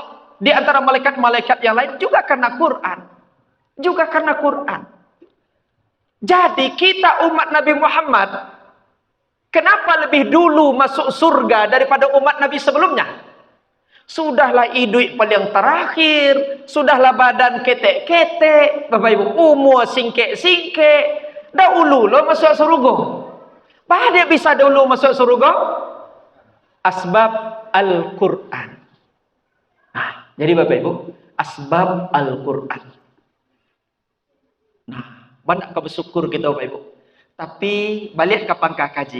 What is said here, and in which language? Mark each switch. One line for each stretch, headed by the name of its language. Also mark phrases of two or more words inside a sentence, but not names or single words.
Indonesian: Di antara malaikat-malaikat yang lain juga karena Quran. Juga karena Quran. Jadi kita umat Nabi Muhammad, kenapa lebih dulu masuk surga daripada umat Nabi sebelumnya?
Minangkabau: Sudahlah hidup paling terakhir, sudahlah badan ketek-ketek, Bapak Ibu, umur singkek-singkek, dahulu lo masuk surga.
Indonesian: Apa dia bisa dulu masuk surga? Asbab Al-Quran. Jadi Bapak Ibu, asbab Al-Quran. Banyak bersyukur kita Bapak Ibu.
Minangkabau: Tapi balik kapan kaji.